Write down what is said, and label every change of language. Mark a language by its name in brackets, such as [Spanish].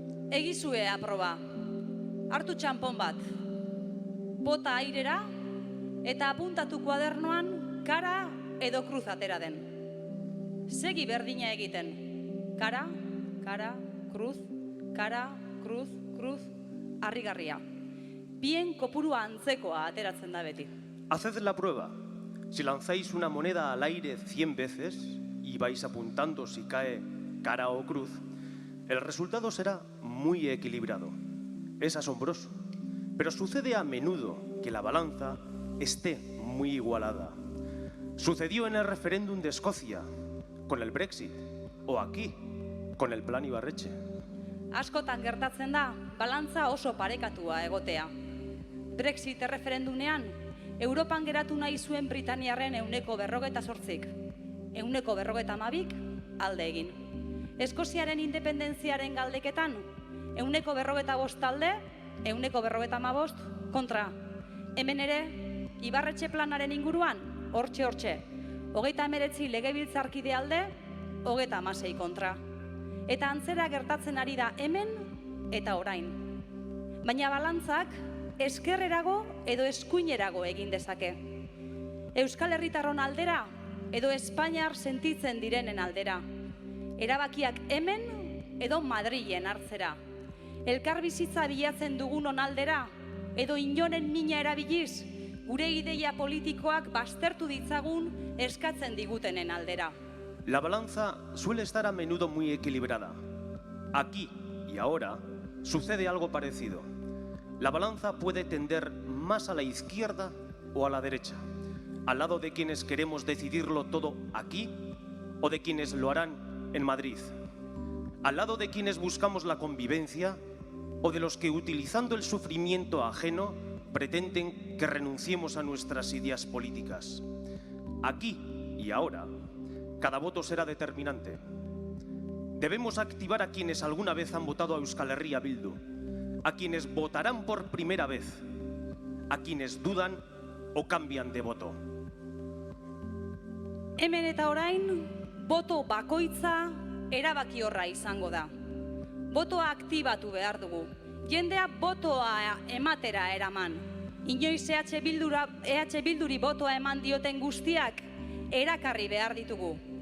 [Basque] Egizue aproba. Hartu txanpon bat. Bota airera eta apuntatu kuadernoan kara edo kruz atera den. Segi berdina egiten. Kara, kara, kruz, kruz, harrigarria. Bien kopurua antzekoa ateratzen da beti. [Spanish] Haced la prueba. Si lanzáis una moneda al aire 100 veces y vais apuntando si cae cara o cruz, el resultado será muy equilibrado. Es asombroso, pero sucede a menudo que la balanza esté muy igualada. Sucedió en el referéndum de Escocia, con el Brexit, o aquí, con el Plan Ibarretxe. [Basque] Askotan gertatzen da, balantza oso parekatua egotea. Brexit erreferendunean, Europan geratu nahi zuen Britaniarren 48%, 52%, alde egin. Eskoziaren independentziaren galdeketan, 45% alde, 45% kontra. Hemen ere, Ibarretxe planaren inguruan, hortxe, 39 legebiltzarkide alde, 36 kontra. Eta antzera gertatzen ari da hemen eta orain. Baina balantzak eskerrerago edo eskuinerago egin dezake. Euskal Herritarron aldera edo Espainiar sentitzen direnen aldera. Erabakiak hemen edo Madrilen hartzera. Elkar bizitza bilatzen dugunon aldera edo inoren mina erabiliz gure ideia politikoak baztertu ditzagun eskatzen digutenen aldera. [Spanish] La balanza suele estar a menudo muy equilibrada. Aquí y ahora sucede algo parecido. La balanza puede tender más a la izquierda o a la derecha, al lado de quienes queremos decidirlo todo aquí o de quienes lo harán en Madrid, al lado de quienes buscamos la convivencia o de los que, utilizando el sufrimiento ajeno, pretenden que renunciemos a nuestras ideas políticas. Aquí y ahora, cada voto será determinante. Debemos activar a quienes alguna vez han votado a Euskal Herria Bildu, a quienes votarán por primera vez, a quienes dudan o cambian de voto. [Basque] Hemen eta orain, boto bakoitza erabakiorra izango da. Botoa aktibatu behar dugu. Jendea botoa ematera eraman. Inoiz EH Bilduri botoa eman dioten guztiak erakarri behar ditugu.